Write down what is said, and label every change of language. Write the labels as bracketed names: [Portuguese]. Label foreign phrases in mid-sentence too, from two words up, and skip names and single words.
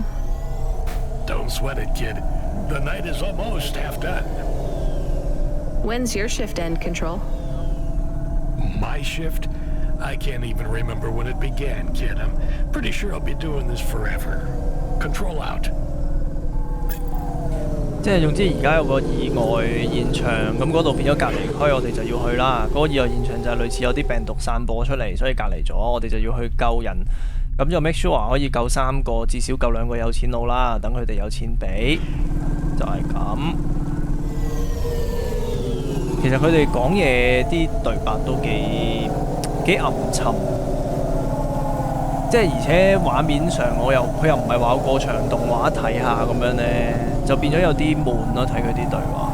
[English] Don't sweat it, kid. The night is almost half done. When's your shift end, Control? My shift? I can't even remember when it began, kid. I'm pretty sure I'll be doing this forever. Control out. [Cantonese] 即係總之而家有個意外現場，咁嗰度變咗隔離區，我哋就要去啦。嗰個意外現場就係類似有啲病毒散播出嚟，所以隔離咗，我哋就要去救人。咁就 [English] make sure [Cantonese] 可以救3個，至少救2個有錢佬啦，等佢哋有錢俾，就係咁。其實佢哋講嘢啲對白都幾暗沉，即係而且畫面上佢又唔係話有過場動畫睇下咁樣呢，就變咗有啲悶咯，睇佢啲對話。